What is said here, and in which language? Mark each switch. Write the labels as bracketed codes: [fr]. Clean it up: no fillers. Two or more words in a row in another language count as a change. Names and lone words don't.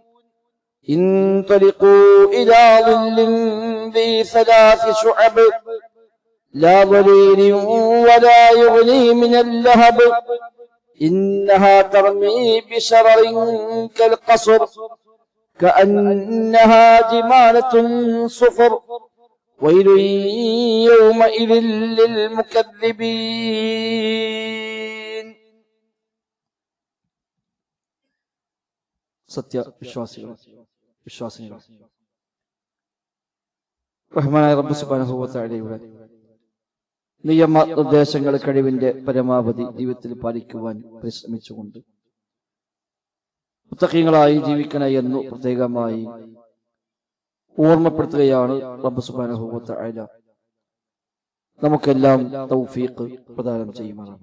[ar] انطلقوا إلى ظل ذي ثلاث شعب لا ظليل ولا يغني من اللهب إنها ترمي بشرر كالقصر كأنها جمالة صفر ويل يومئذ للمكذبين. [ml] സത്യ വിശ്വാസികൾ റഹ്മാനായ റബ്ബ് [ar] سبحانه وتعالى [ml] നിയമ നിർദ്ദേശങ്ങൾ കഴിവിന്റെ പരമാവധി ജീവിതത്തിൽ പാലിക്കുവാൻ പരിശ്രമിച്ചുകൊണ്ട് മുത്തഖീങ്ങളായി ജീവിക്കണ എന്ന് പ്രത്യേകമായി ഓർമ്മപ്പെടുത്തുകയാണ് റബ്ബ് [ar] سبحانه وتعالى [ml] നമുക്കെല്ലാം തൗഫീഖ് പ്രദാനം ചെയ്യുമാറാകട്ടെ.